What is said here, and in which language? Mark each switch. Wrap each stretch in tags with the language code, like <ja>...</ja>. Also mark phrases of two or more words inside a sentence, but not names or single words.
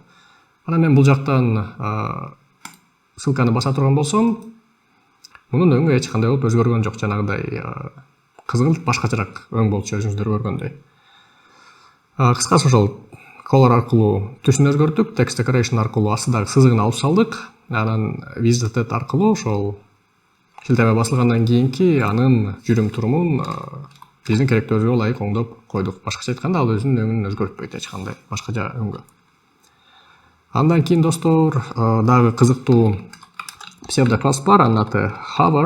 <ky>Анан мен бул жактан ссылканы баса турган болсом, мунун өңү эч кандай болуп өзгөргөн жок, жанагыдай кызгылт башкачараак өң болчу, өзүңүздөр көргөндөй. Кыскасы ошол color аркылуу түсүн өзгөрттүк,</ky> <en>text decoration</en> <ky>аркылуу астыдагы сызыгын алып салдык. Анан visited аркылуу ошол шилтеме басылгандан кийинки анын жүрүм турумун биздин керектөөбүзгө ылайык оңдоп койдук. Башкача айтканда, ал өзүнүн өңүн өзгөртпөйт эч кандай башкача өңгө. Андан кийин достор, дагы кызыктуу псевдокласс бар, анын аты hover.</ky>